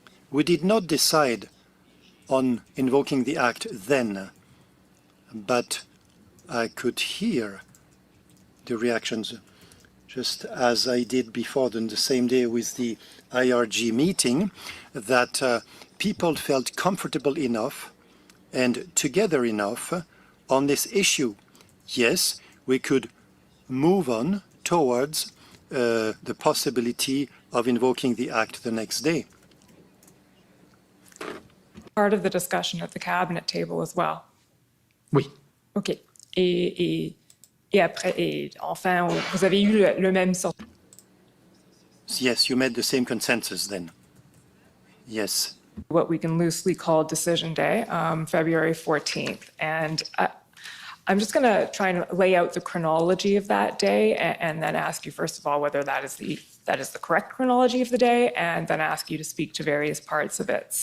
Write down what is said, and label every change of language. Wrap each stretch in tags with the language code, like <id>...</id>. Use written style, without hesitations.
<en>We did not decide on invoking the act then, but I could hear the reactions, just as I did before on the same day with the IRG meeting, that people felt comfortable enough and together enough on this issue. Yes, we could move on towards the possibility of invoking the act the next day. Part of the discussion at the cabinet table as well.</en> <fr>Oui. OK. Et après, et enfin, vous avez eu le même sort.</fr> <en>Yes, you made the same consensus then. Yes. What we can loosely call Decision Day, February 14th. And I'm just going to try and lay out the chronology of that day and then ask you, first of all, whether that is the correct chronology of the day, and then ask you to speak to various parts of it.</en>